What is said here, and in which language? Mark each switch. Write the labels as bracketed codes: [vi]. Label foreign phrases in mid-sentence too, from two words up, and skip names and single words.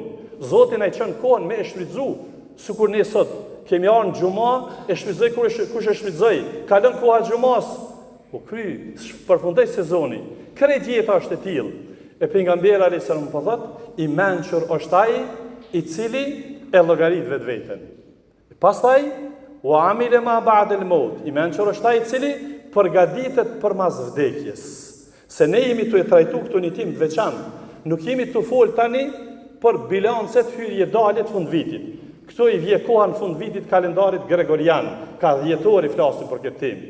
[sq] Zoti na i çon kohën me e shfrytëzu. Sikur ne sot kemi ardhur në xhumë, e shfrytëzoj kush e shfrytëzoi. Kalon koha e xhumas, po përfundoi sezoni. Krejt jeta është e tillë. E pejgamberi [ar] عليه السلام [sq] po thot, i mençur është ai i cili e llogarit vetveten. [ar] Pastaj وعمل ما بعد الموت. [sq] I mençur është ai i cili përgatitet për mas vdekjes. Se ne jemi të e trajtu këtu një tim të veçantë. Nuk jemi të fol tani për bilancet hyrje dalje të fund vitit. Këto i vje koha në fund vitit kalendarit gregorian, ka dhjetori flasim për këtë tim.